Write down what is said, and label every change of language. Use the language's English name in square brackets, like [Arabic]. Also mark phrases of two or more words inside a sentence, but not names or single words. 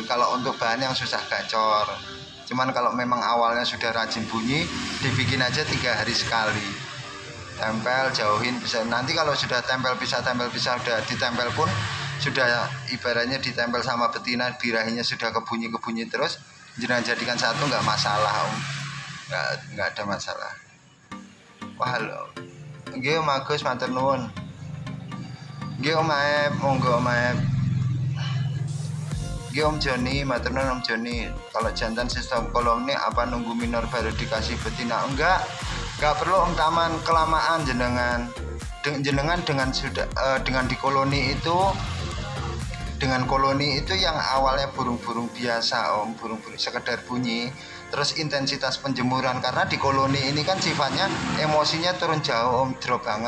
[Indonesian] Kalau untuk bahan yang susah gacor, cuman kalau memang awalnya sudah rajin bunyi, dibikin aja 3 hari sekali tempel, jauhin bisa. Nanti kalau sudah tempel pisah udah ditempel pun sudah ibaratnya ditempel sama betina, birahinya sudah kebunyi terus, jangan jadikan satu, nggak masalah Om, nggak ada masalah. [Javanese] Wah halo nggih Om Agus, matur nuwun nggih Om Aep, monggo Om Aep. Om Joni, matur nuwun Om Joni. [Indonesian] Kalau jantan sistem kolom ini apa nunggu minor baru dikasih betina? Enggak perlu Om Taman, kelamaan jenengan dengan sudah dengan di koloni itu, dengan koloni itu yang awalnya burung-burung biasa Om, burung-burung sekedar bunyi, terus intensitas penjemuran karena di koloni ini kan sifatnya emosinya turun jauh Om, drop banget.